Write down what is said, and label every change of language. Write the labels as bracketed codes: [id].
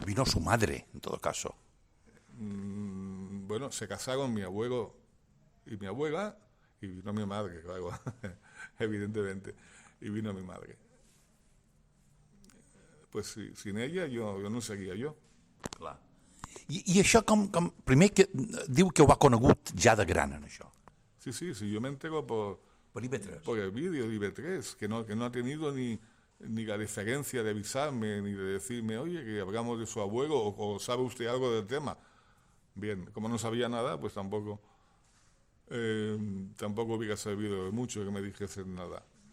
[es] Vino su madre, en todo caso. Bueno, se casaron mi abuelo y mi abuela, y vino mi madre, claro, evidentemente, y vino mi madre. Pues sí, sin ella yo no [ca] seria jo. Clar. I això primer que diu que ho ha conegut ja de gran, en això. [es] Sí, yo me entero por IB3. Por el vídeo de IB3, que no ha tenido ni la deferencia de avisarme, ni de decirme, oye, que hablamos de su abuelo, o sabe usted algo del tema. Bien, como no sabía nada, pues tampoco hubiera servido de mucho que me dijesen nada.